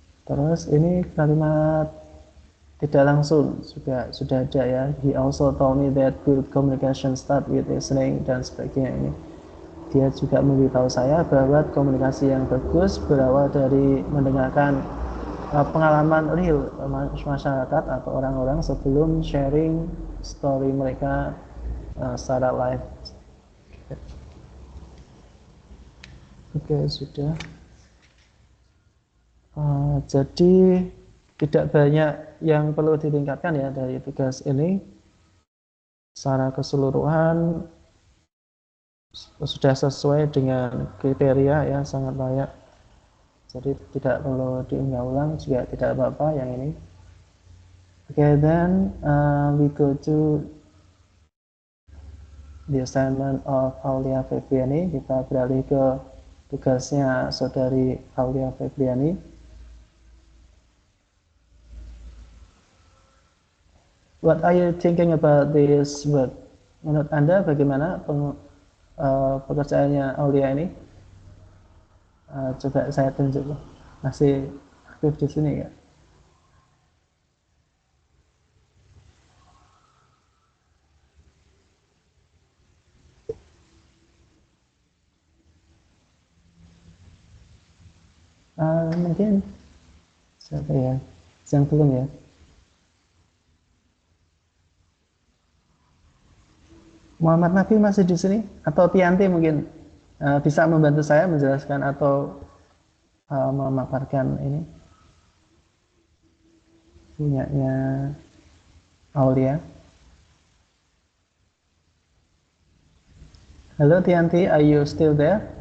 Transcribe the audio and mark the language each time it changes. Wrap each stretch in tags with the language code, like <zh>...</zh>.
<id>Terus ini kalimat tidak langsung juga sudah ada ya.</id> <en>He also told me that good communication start with listening</en> <id>dan sebagainya ini. Dia juga memberitahu saya bahwa komunikasi yang bagus berawal dari mendengarkan pengalaman real masyarakat atau orang-orang sebelum sharing story mereka secara live. Oke, sudah. Jadi tidak banyak yang perlu ditingkatkan ya dari tugas ini. Secara keseluruhan sudah sesuai dengan kriteria ya, sangat layak. Jadi tidak perlu diulang-ulang, juga tidak apa-apa yang ini.</id> <en>Okay, then we go to the assignment of Aulia Febriani.</en> <id>Kita beralih ke tugasnya saudari Aulia Febriani.</id> <en>What are you thinking about this work?</en> <id>Menurut Anda bagaimana pekerjaannya Aulia ini? Coba saya tunjuk, masih aktif di sini ya. Mungkin siapa ya? Yang belum ya? Muhammad Nafi masih di sini atau Tianti mungkin bisa membantu saya menjelaskan atau memaparkan ini punyanya Aulia.</id> <en>Halo Tianti, are you still there?</en>